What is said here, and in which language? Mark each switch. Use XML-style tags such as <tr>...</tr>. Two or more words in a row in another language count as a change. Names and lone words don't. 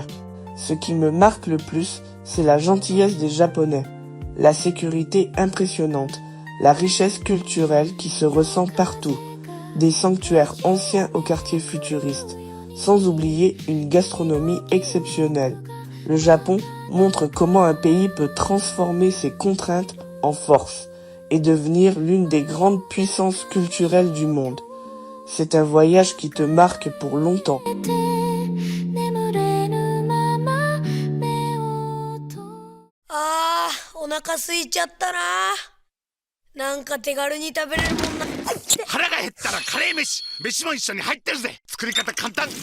<fr>Ce qui me marque le plus, c'est la gentillesse des Japonais, la sécurité impressionnante, la richesse culturelle qui se ressent partout, des sanctuaires anciens aux quartiers futuristes, sans oublier une gastronomie exceptionnelle. Le Japon montre comment un pays peut transformer ses contraintes en force et devenir l'une des grandes puissances culturelles du monde. C'est un voyage qui te marque pour longtemps.</fr> <ja>眠れぬまま目を閉あー、お腹空いちゃったな。なんか手軽に食べれるもんな。腹が減ったらカレー飯。飯も一緒に入ってるぜ。作り方簡単。</ja>